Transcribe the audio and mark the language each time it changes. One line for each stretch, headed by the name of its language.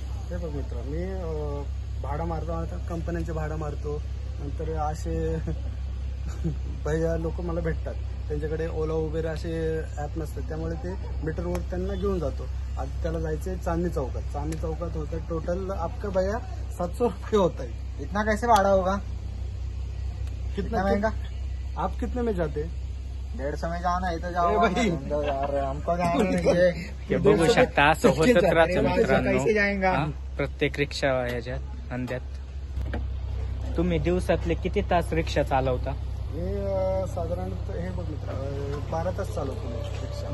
Marathi: हे बघ मित्र, मी भाडं मारतो, कंपन्यांचे भाडं मारतो. नंतर असे भैया लोक मला भेटतात, त्यांच्याकडे ओला उबेर असे ॲप नसतात, त्यामुळे ते मीटरवर त्यांना घेऊन जातो. आज त्याला जायचंय चांदणी चौकात होतं.
Hindi: टोटल आपका भैया 700 रुपये होता है, इतना कैसे भाड़ा होगा? कितना महंगा? आप कितने में जाते? 150 में जाना है तो जाओ भाई, यार हमको जाना.
Marathi: बघू शकता असं होतच राहतं मित्रांनो.
Hindi: कैसे जाएंगा?
Marathi: प्रत्येक रिक्षा याच्यात अंध्यात. तुम्ही दिवसातले किती तास रिक्षा चालवता? हे साधारणतः हे बघ मित्र, 12 तास चालवतो रिक्षा.